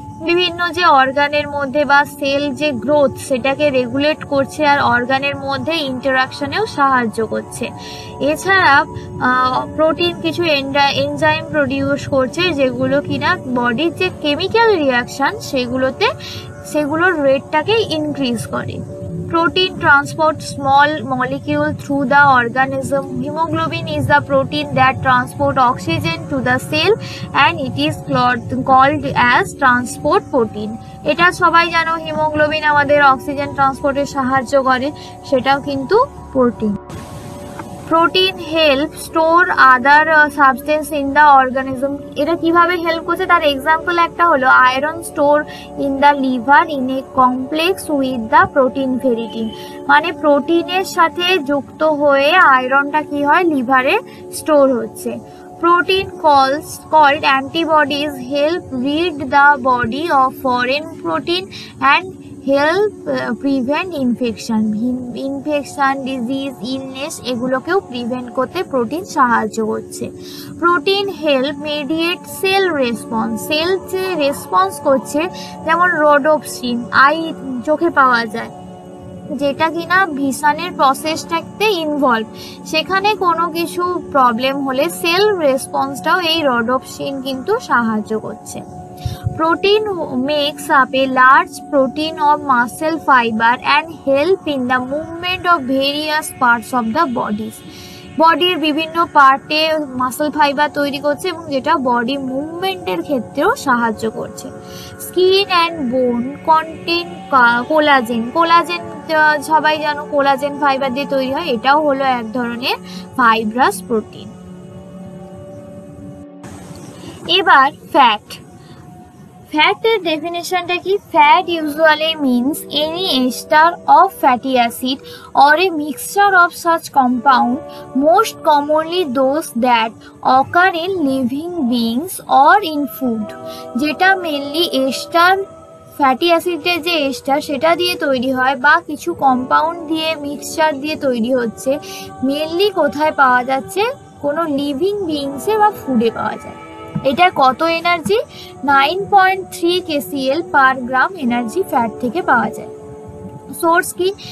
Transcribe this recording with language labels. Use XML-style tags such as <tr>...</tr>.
<bn>বিভিন্ন যে অর্গানের মধ্যে বা সেল যে গ্রোথ সেটাকে রেগুলেট করছে আর অর্গানের মধ্যে ইন্টারাকশনেও সাহায্য করছে। এছাড়া প্রোটিন কিছু এনজাইম প্রডিউস করছে যেগুলো কিনা বডির যে কেমিক্যাল রিয়াকশন সেগুলোর রেটটাকে ইনক্রিজ করে।</bn> <en>Protein transport small molecule through the organism. Hemoglobin is the protein that transport oxygen to the cell and it is called as transport protein.</en> <bn>এটা সবাই জানো, হিমোগ্লোবিন আমাদের অক্সিজেন ট্রান্সপোর্টে সাহায্য করে, সেটাও কিন্তু protein.</bn> <en>Protein help store other substance in the organism.</en> <bn>এটা কিভাবে হেল্প করছে তার এক্সাম্পল একটা হলো</bn> <en>Iron store in the liver in a complex with the protein ferritin.</en> <bn>মানে প্রোটিনের সাথে যুক্ত হয়ে আয়রনটা কি হয়, লিভারে স্টোর হচ্ছে।</bn> <en>Protein called antibodies help rid the body of foreign protein and help prevent infection, disease, illness</en> <bn>এগুলোকেও prevent করতে প্রোটিন সাহায্য করছে।</bn> <en>Protein help mediate cell response.</en> <bn>Sell যে রেসপন্স করছে, যেমন রোডোপসিন চোখে পাওয়া যায়, যেটা কিনা ভিসানের প্রসেসটাতে ইনভলভ, সেখানে কোনো কিছু প্রবলেম হলে সেল রেসপন্সটাও এই রোডোপসিন কিন্তু সাহায্য করছে।</bn> <en>Protein makes up a large protein of muscle fiber and help in the movement of various parts of the bodies.</en> <bn>বডির বিভিন্ন পার্টে মাসল ফাইবার তৈরি করছে এবং যেটা বডি মুভমেন্টের ক্ষেত্রেও সাহায্য করছে।</bn> <en>Skin and bone contain collagen.</en> <bn>কোলাজেন সবাই জানো, কোলাজেন ফাইবার দিয়ে তৈরি হয়, এটাও হলো এক ধরনের ফাইব্রাস প্রোটিন। এবার ফ্যাট। ফ্যাটের ডেফিনেশনটা কি?</bn> <en>Fat usually means any ester of fatty acid or a mixture of such compound, most commonly those that occur in living beings or in food.</en> <bn>যেটা মেনলি এস্টার, ফ্যাটি অ্যাসিডের যে ester সেটা দিয়ে তৈরি হয় বা কিছু কম্পাউন্ড দিয়ে মিক্সচার দিয়ে তৈরি হচ্ছে, মেনলি কোথায় পাওয়া যাচ্ছে? কোনো লিভিং বিংসে বা ফুডে পাওয়া যায়। এটা কত এনার্জি? 9.3 kcal পার গ্রাম এনার্জি ফ্যাট থেকে পাওয়া যায়। সোর্স কি?</bn>